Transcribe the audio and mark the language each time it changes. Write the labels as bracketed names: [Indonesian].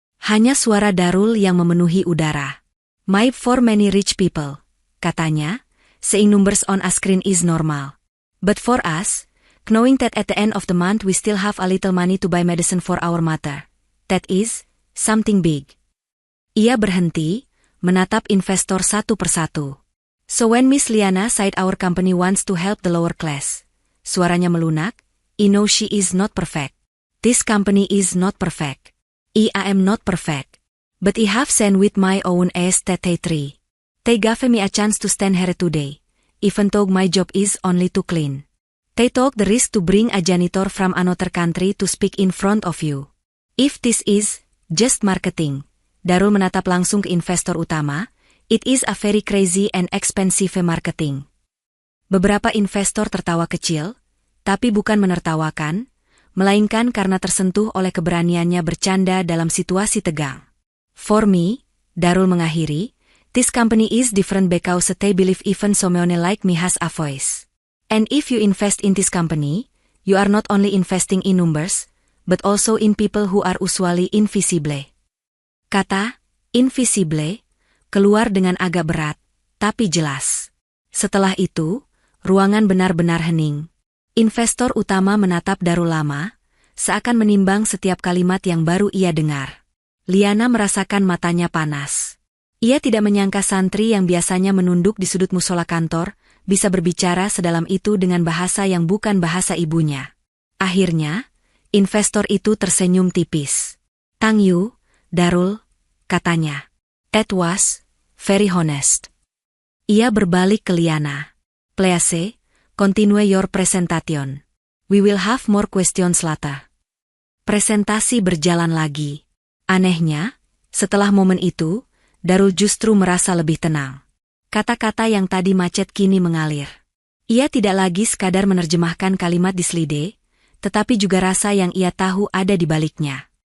[Indonesian] Hanya suara Darul yang memenuhi udara. [English] My for many rich people, [Indonesian] katanya, [English] seeing numbers on a screen is normal. But for us, knowing that at the end of the month we still have a little money to buy medicine for our mother, that is something big. [Indonesian] Ia berhenti, menatap investor satu persatu. [English] So when Miss Liana said our company wants to help the lower class, [Indonesian] suaranya melunak, [English] I know she is not perfect. This company is not perfect. I am not perfect. But I have sent with my own aesthetic. They gave me a chance to stand here today, even though my job is only to clean. They took the risk to bring a janitor from another country to speak in front of you. If this is just marketing, [Indonesian] Darul menatap langsung ke investor utama, [English] it is a very crazy and expensive marketing. [Indonesian] Beberapa investor tertawa kecil, tapi bukan menertawakan, melainkan karena tersentuh oleh keberaniannya bercanda dalam situasi tegang. [English] For me, [Indonesian] Darul mengakhiri, [English] this company is different because they believe even someone like me has a voice. And if you invest in this company, you are not only investing in numbers, but also in people who are usually invisible. [Indonesian] Kata invisible keluar dengan agak berat, tapi jelas. Setelah itu, ruangan benar-benar hening. Investor utama menatap Darul lama, seakan menimbang setiap kalimat yang baru ia dengar. Liana merasakan matanya panas. Ia tidak menyangka santri yang biasanya menunduk di sudut musola kantor, bisa berbicara sedalam itu dengan bahasa yang bukan bahasa ibunya. Akhirnya, investor itu tersenyum tipis. [English] Thank you, Darul, [Indonesian] katanya. [English] That was very honest. [Indonesian] Ia berbalik ke Liana. [English] Please, continue your presentation. We will have more questions later. [Indonesian] Presentasi berjalan lagi. Anehnya, setelah momen itu, Darul justru merasa lebih tenang. Kata-kata yang tadi macet kini mengalir. Ia tidak lagi sekadar menerjemahkan kalimat di slide, tetapi juga rasa yang ia tahu ada di baliknya.